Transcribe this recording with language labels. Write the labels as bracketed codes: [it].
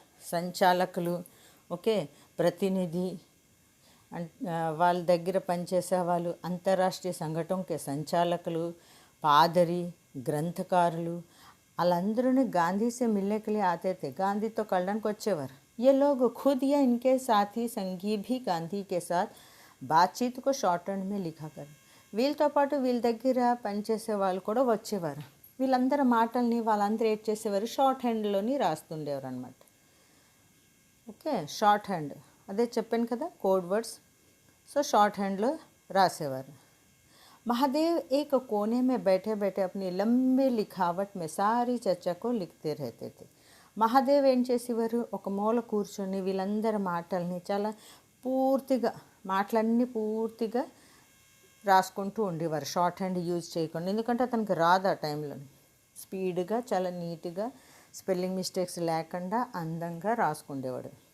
[te] సంచాలకులు, ఓకే, ప్రతినిధి, వాళ్ళ దగ్గర పనిచేసే వాళ్ళు, అంతర్రాష్ట్రీయ సంఘటనకే సంచాలకులు, పాదరి, గ్రంథకారులు, వాళ్ళందరూ గాంధీ [hi] से मिलने के लिए आते थे, [te] గాంధీతో కలడానికి వచ్చేవారు. [hi] ये लोग खुद या इनके साथी संगी भी गांधी के साथ बातचीत को शॉर्ट हैंड में लिखा कर, [te] వీళ్ళతో పాటు వీళ్ళ దగ్గర పనిచేసే వాళ్ళు కూడా వచ్చేవారు. వీళ్ళందరి మాటల్ని వాళ్ళందరూ ఏడ్ చేసేవారు, షార్ట్ హ్యాండ్లోని రాస్తుండేవారు అనమాట. ఓకే, షార్ట్ హ్యాండ్ అదే చెప్పాను కదా, కోడ్ వర్డ్స్. సో షార్ట్ హ్యాండ్లో రాసేవారు. [hi] महादेव एक कोने में बैठे बैठे अपनी लंबी लिखावट में सारी चर्चा को लिखते रहते थे. [te] మహాదేవ్ ఏం చేసేవారు, ఒక మూల కూర్చొని వీళ్ళందరి మాటల్ని చాలా పూర్తిగా, మాటలన్నీ పూర్తిగా రాసుకుంటూ ఉండేవారు, షార్ట్ హ్యాండ్ యూజ్ చేయకుండా. ఎందుకంటే అతనికి రాదు ఆ టైంలో. స్పీడ్గా, చాలా నీట్గా, స్పెల్లింగ్ మిస్టేక్స్ లేకుండా అందంగా రాసుకుండేవాడు.